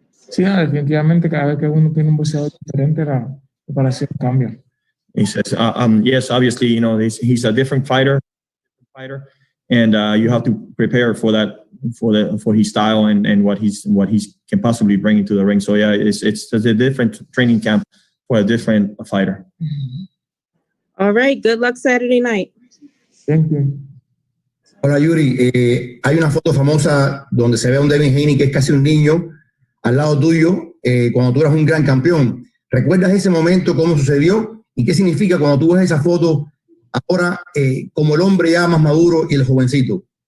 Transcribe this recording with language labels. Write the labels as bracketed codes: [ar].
[es] Sí, definitivamente cada vez que uno tiene un boxeador diferente, la preparación cambia. [en] He says, yes, obviously, he's a different fighter, and you have to prepare for that, for his style and what he can possibly bring into the ring. So yeah, it's a different training camp for a different fighter. All right. Good luck Saturday night. Thank you. [es] Hola Yuri, hay una foto famosa donde se ve a un Devin Haney que es casi un niño al lado tuyo cuando tú eras un gran campeón. ¿Recuerdas ese momento, cómo sucedió y qué significa cuando tú ves esa foto ahora como el hombre ya más maduro y el jovencito?